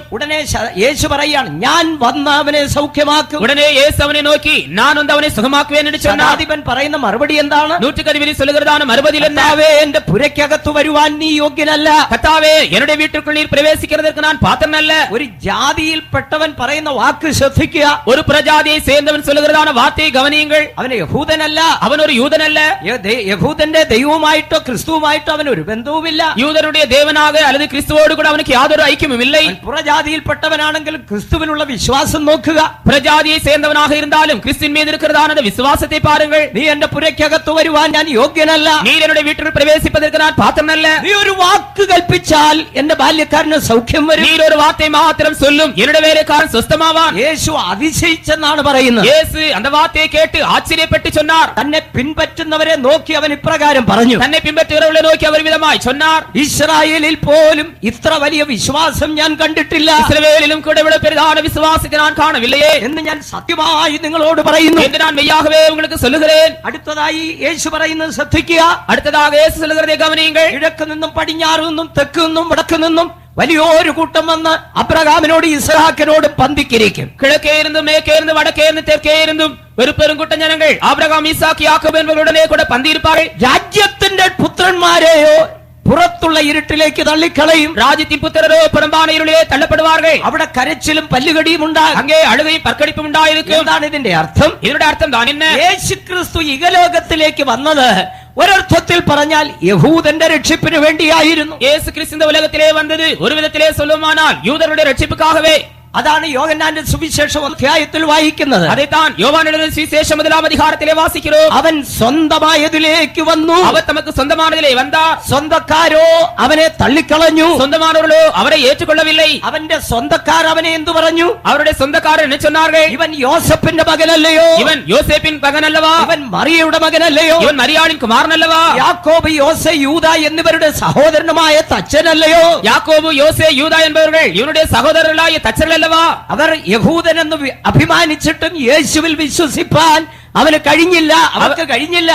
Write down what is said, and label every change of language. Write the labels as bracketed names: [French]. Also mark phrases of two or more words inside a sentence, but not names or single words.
[Malayalam] ഉടനെ യേശു പറയാണ്, ഞാൻ വന്ന് അവനെ സൗഖ്യമാക്കും. [Tamil] உடனே இயேசு அவனை நோக்கி, நான் வந்து அவனை சுகமாக்குவேன் என்று சொன்னார். [Malayalam] ശതാധിപൻ പറയുന്ന മറുപടി എന്താണ്? [Tamil] நூற்றுக்கு அதிபதி சொல்லுகிறதான மறுபதில் என்ன? [Malayalam] കർത്താവേ, എന്റെ പുരയ്ക്കകത്ത് വരുവാൻ നീ യോഗ്യനല്ല. [Tamil] கர்த்தாவே, என்னுடைய வீட்டுக்குள் நீர் பிரவேசிக்கிறதற்கு நான் பாத்திரன் அல்ல. [Malayalam] ഒരു ജാതിയിൽപ്പെട്ടവൻ പറയുന്ന വാക്ക് ശ്രദ്ധിക്കുക. [Tamil] ஒரு பிரஜாதியை சேர்ந்தவன் சொல்லுகிறதான வார்த்தையை கவனியுங்கள். [Malayalam] അവൻ യഹൂദനല്ല. [Tamil] அவன் ஒரு யூதன் அல்ல. [Malayalam] യഹൂദന്റെ ദൈവവുമായിട്ടോ ക്രിസ്തുവുമായിട്ടോ അവൻ ഒരു ബന്ധവുമില്ല. [Tamil] யூதனுடைய தேவனாக அல்லது கிறிஸ்துவோடு கூட அவனுக்கு யாதொரு ஐக்கியமும் இல்லை. [Malayalam] പുറജാതിയിൽപ്പെട്ടവനാണെങ്കിൽ ക്രിസ്തുവിനുള്ള വിശ്വാസം നോക്കുക. [Tamil] பிரஜாதியை சேர்ந்தவனாக இருந்தாலும் கிறிஸ்துவின் மீது இருக்கிறதான விசுவாசத்தை பாருங்கள். [Malayalam] നീ എന്റെ പുരയ്ക്കകത്ത് വരുവാൻ ഞാൻ യോഗ്യനല്ല. [Tamil] நீர் என்னுடைய வீட்டில் பிரவேசிப்பதற்கு நான் பாத்திரன் அல்ல. [Malayalam] നീ ഒരു വാക്ക് കൽപ്പിച്ചാൽ എന്റെ ബാല്യക്കാരന് സൗഖ്യം വരും. [Tamil] நீர் ஒரு வார்த்தை மாத்திரம் சொல்லும், என்னுடைய வேலைக்காரன் சுஸ்தமாவான். [Malayalam] യേശു അതിശയിച്ചെന്നാണ് പറയുന്നത്. [Tamil] இயேசு அந்த வார்த்தையை கேட்டு ஆச்சரியப்பட்டு சொன்னார். சொன்னார். [Malayalam] തന്നെ പിൻപറ്റുന്നവരെ നോക്കി അവൻ ഇപ്രകാരം പറഞ്ഞു, [Tamil] தன்னை பின்பற்றுகிறவர்களை நோக்கி அவர் விதமாய் சொன்னார், [Malayalam] ഇസ്രായേലിൽ പോലും ഇത്ര വലിയ വിശ്വാസം ഞാൻ കണ്ടിട്ടില്ല. [Tamil] இஸ்ரவேலிலும் கூட இவ்வளவு பெரிதான விசுவாசத்தை நான் காணவில்லையே [Malayalam] എന്ന് ഞാൻ സത്യമായി നിങ്ങളോട് പറയുന്നു [Tamil] என்று நான் மெய்யாகவே உங்களுக்கு சொல்லுகிறேன். [Malayalam] അടുത്തതായി യേശു പറയുന്നത് ശ്രദ്ധിക്കുക. [Tamil] அடுத்ததாக இயேசு சொல்லுகிறதை கவனியுங்கள். [Malayalam] കിഴക്ക് നിന്നും പടിഞ്ഞാറ് നിന്നും തെക്ക് നിന്നും വടക്ക് നിന്നും വലിയൊരു കൂട്ടം വന്ന് അബ്രഹാമിനോട് ഇസ്ഹാക്കിനോടും പന്തിക്കിരിക്കും. [Tamil] கிழக்கே இருந்தும் மேற்கே இருந்து வடக்கே இருந்து தெற்கே இருந்தும் ஒரு பெருங்கூட்டம் ஜனங்கள் ஆபிரகாம் ஈசாக்கு யாக்கோபு என்பவர்களுடனே கூட പന്തിയിരിപ്പാர்கள். [Malayalam] രാജ്യത്തിന്റെ പുത്രന്മാരെയോ പുറത്തുള്ള ഇരുട്ടിലേക്ക് തള്ളിക്കളയും. [Tamil] ராஜ்யத்தின் புத்திரரோ புறம்பான இருளிலே தள்ளப்படுவார்கள். [Malayalam] അവിടെ കരച്ചിലും പല്ലുകടിയും ഉണ്ടാകും. [Tamil] அங்கே அழுகையும் பற்கடிப்பும் உண்டாயிருக்கும். [Malayalam] എന്താണ് ഇതിന്റെ അർത്ഥം? [Tamil] இதனுடைய അർത്ഥം தான் என்ன? [Malayalam] യേശുക്രിസ്തു ഇഹലോകത്തിലേക്ക് വന്നത് ഒരർത്ഥത്തിൽ പറഞ്ഞാൽ യഹൂദന്റെ രക്ഷിപ്പിന് വേണ്ടിയായിരുന്നു. [Tamil] இயேசு கிறிஸ்து இந்த உலகத்திலே வந்தது ஒரு விதத்திலே சொல்லுமானால் யூதருடைய ரட்சிப்புக்காகவே. [Malayalam] അതാണ് യോഹന്നാന്റെ സുവിശേഷം അധ്യായത്തിൽ വായിക്കുന്നത്. [Tamil] அதைத்தான் யோவான் எழுதின சுவிசேஷம் 1-ஆம் அதிகாரத்திலே வாசிக்கிறோம். [Malayalam] അവൻ സ്വന്തമായതിലേക്ക് വന്നു, [Tamil] அவர் தமக்கு சொந்தமானதிலே வந்தார். [Malayalam] സ്വന്തക്കാരോ അവനെ തള്ളിക്കളഞ്ഞു. [Tamil] சொந்தமானவர்களோ அவரை ஏற்றுக்கொள்ளவில்லை. [Malayalam] അവന്റെ സ്വന്തക്കാർ അവനെ എന്തു പറഞ്ഞു? [Tamil] அவருடைய சொந்தக்காரர் என்ன சொன்னார்கள்? [Malayalam] ഇവൻ യോസഫിന്റെ മകനല്ലയോ? [Tamil] இவன் யோசேப்பின் மகன் அல்லவா? [Malayalam] ഇവൻ മറിയയുടെ മകനല്ലയോ? [Tamil] இவன் மரியாளின் குமாரன் அல்லவா? [Malayalam] യാക്കോബ് യോസെ യൂദ എന്നിവരുടെ സഹോദരനുമായ തച്ചനല്ലയോ? [Tamil] யாக்கோபு யோசே யூதா என்பவர்கள் இவனுடைய சகோதரர்களாയ தச்சர்கள் அல்லவா? [Malayalam] അവർ യഹൂദനെന്ന് അഭിമാനിച്ചിട്ടും യേശുവിൽ വിശ്വസിപ്പാൻ അവന് കഴിഞ്ഞില്ല, അവർക്ക് കഴിഞ്ഞില്ല.